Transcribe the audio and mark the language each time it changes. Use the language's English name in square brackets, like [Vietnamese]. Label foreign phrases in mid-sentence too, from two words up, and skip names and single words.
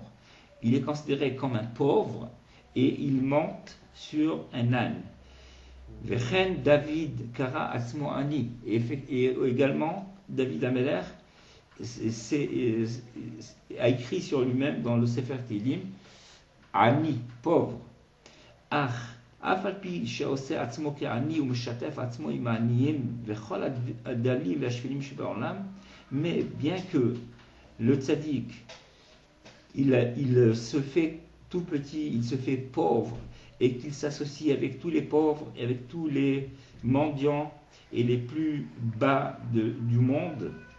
[French] Il est considéré comme un pauvre et il monte sur un âne. [Hebrew] וכן דוד קרא עצמו עני. [French] Et également, David Ameler a écrit sur lui-même dans le Sefer Tehillim, Ani, pauvre. [Hebrew] Ach, אף על פי שעושה עצמו כעני ומשתף עצמו עם העניים וכל הדלים והשפלים שבעולם, [French] mais bien que le tzaddik, il se fait tout petit, il se fait pauvre, et qu'il s'associe avec tous les pauvres, et avec tous les mendiants et les plus bas du monde,